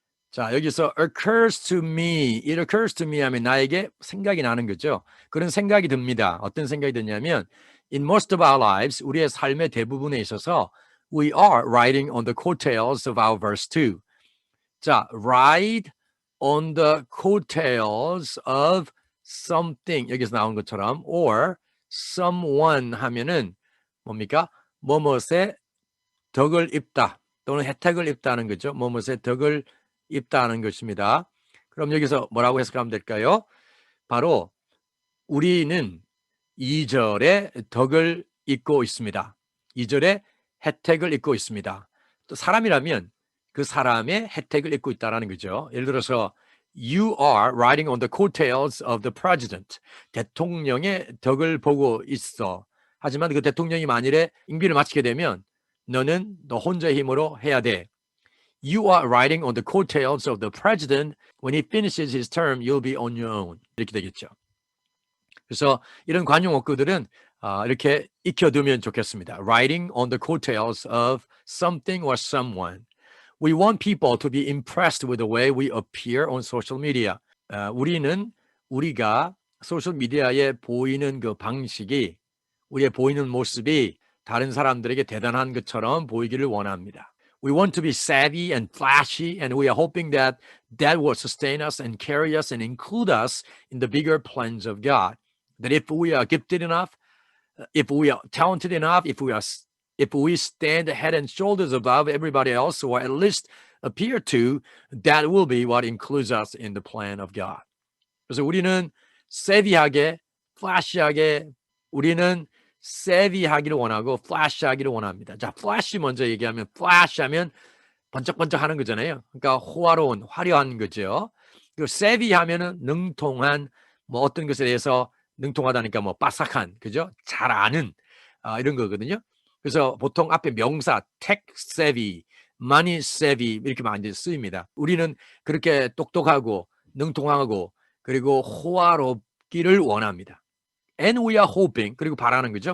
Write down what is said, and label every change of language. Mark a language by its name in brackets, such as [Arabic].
[Korean] 자, 여기서 [English] occurs to me, it occurs to me [Korean] 하면 나에게 생각이 나는 거죠. 그런 생각이 듭니다. 어떤 생각이 드냐면 [English] in most of our lives, [Korean] 우리의 삶의 대부분에 있어서 [English] we are riding on the coattails of our verse 2. 자, ride on the coattails of something, [Korean] 여기서 나온 것처럼 [English] or someone [Korean] 하면은 뭡니까? 뭐뭇의 덕을 입다 또는 혜택을 입다는 거죠. 뭐뭇의 덕을 입다는 것입니다. 그럼 여기서 뭐라고 해석하면 될까요? 바로 우리는 2절에 덕을 입고 있습니다. 2절에 혜택을 입고 있습니다. 또 사람이라면 그 사람의 혜택을 입고 있다는 거죠. 예를 들어서 [English] You are riding on the coattails of the president. [Korean] 대통령의 덕을 보고 있어. 하지만 그 대통령이 만일에 임기를 마치게 되면 너는 너 혼자의 힘으로 해야 돼. [English] You are riding on the coattails of the president. When he finishes his term, you'll be on your own. [Korean] 이렇게 되겠죠. 그래서 이런 관용 어구들은 이렇게 익혀두면 좋겠습니다. [English] Riding on the coattails of something or someone. We want people to be impressed with the way we appear on social media. [Korean] 우리는 우리가 소셜 미디어에 보이는 그 방식이, 우리의 보이는 모습이 다른 사람들에게 대단한 것처럼 보이기를 원합니다. [English] We want to be savvy and flashy, and we are hoping that that will sustain us and carry us and include us in the bigger plans of God. That if we are gifted enough, if we are talented enough, if we stand head and shoulders above everybody else, or at least appear to, that will be what includes us in the plan of God. [Korean] 그래서 우리는 세비하게, 플래시하게, 우리는 세비하기를 원하고 플래시하기를 원합니다. 자, 플래시 먼저 얘기하면 플래시하면 번쩍번쩍하는 거잖아요. 그러니까 호화로운, 화려한 거죠. 그리고 세비하면은 능통한, 뭐 어떤 것에 대해서 능통하다니까 뭐 빠삭한, 그죠? 잘 아는 이런 거거든요. 그래서 보통 앞에 명사 [English] tech savvy, money savvy [Korean] 이렇게 많이 쓰입니다. 우리는 그렇게 똑똑하고 능통하고 그리고 호화롭기를 원합니다. [English] And we are hoping, [Korean] 그리고 바라는 거죠.